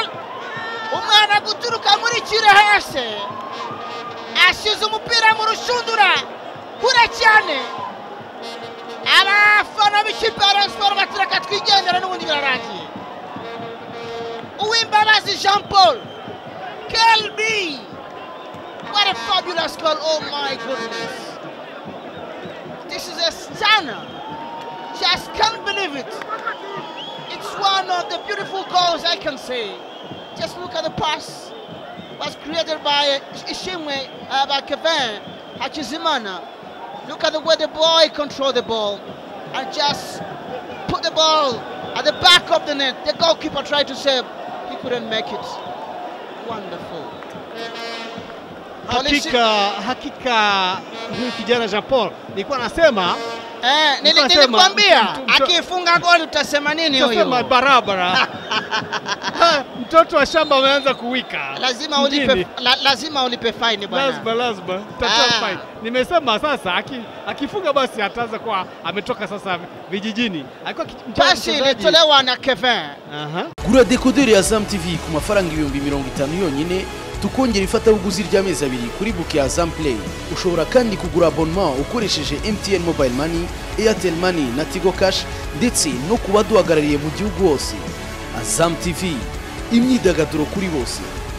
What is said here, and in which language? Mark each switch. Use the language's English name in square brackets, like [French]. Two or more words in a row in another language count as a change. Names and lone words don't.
[Kinyarwanda] Umwana guturuka muri Kirehese. Ashize umupira mu rushundura kure cyane. Abafana b'ikipe ya Rayon Sports batiraka twigendera n'ubundi birarangiye. Uwimbabazi Jean-Paul. Kelby. [English] What a fabulous goal. Oh my goodness. This is a stunner. Just can't believe it. It's one of the beautiful goals I can say. Just look at the pass. Was created by Kimwe, by Kevin Hachizimana. Look at the way the boy controlled the ball and just put the ball at the back of the net. The goalkeeper tried to save. He couldn't make it. Wonderful. [Swahili] Hakika huyu kijana Jean Paul nilikuwa nasema nilikwambia akifunga goli utasema nini huyo? Utasema barabara. Mtoto wa shamba ameanza kuwika. Lazima ulipe fine bwana. Lazima. Tatoa fine. Nimesema sasa akifunga basi ataanza kwa ametoka sasa vijijini. Alikuwa basi ilitolewa na Kevin. [Kinyarwanda] Gura decoder ya Azam TV ku mafaranga 50 yonyine tukongera ifatabuguzi ry'amezi 2 kuri book ya Azam Play. Ushobora kandi kugura abonnement ukoresheje MTN Mobile Money, Airtel Money na Tigo Cash ndetse no kuba duhagarariye mu gihugu hose. Azam TV, imyidagaduro kuri bose.